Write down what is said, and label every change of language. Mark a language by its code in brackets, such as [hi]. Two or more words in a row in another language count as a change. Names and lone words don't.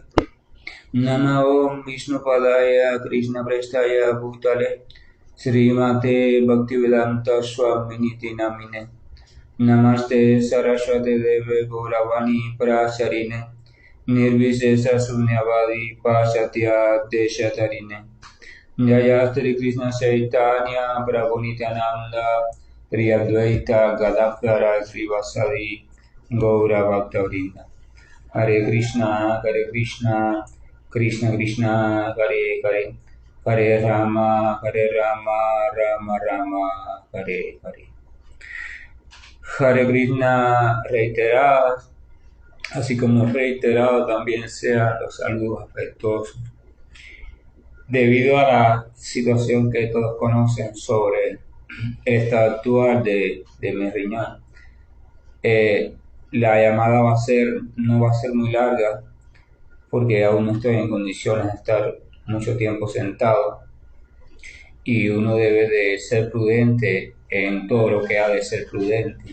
[sa] Namo Vishnu Padaya Krishna Prestaya Bhutale Srimate Bhaktivedanta Swamini Namine Namaste Saraswate Deve Gauravani Prasarine Nirvishesha Sunyavadi Pasatya Deshatarine Jaya Sri Krishna Chaitanya Prabhu Nityananda Pri Advaita Gadadhara Srivasadi Gaura Bhaktavrinda Hare Krishna, Krishna Krishna, Hare Hare, Hare Rama, Rama Rama, Hare Hare. Hare Krishna [es] reiterado, así como reiterado también sean los saludos afectuosos. Debido a la situación que todos conocen sobre el estado actual de mi riñón, la llamada no va a ser muy larga porque aún no estoy en condiciones de estar mucho tiempo sentado y uno debe de ser prudente en todo lo que ha de ser prudente.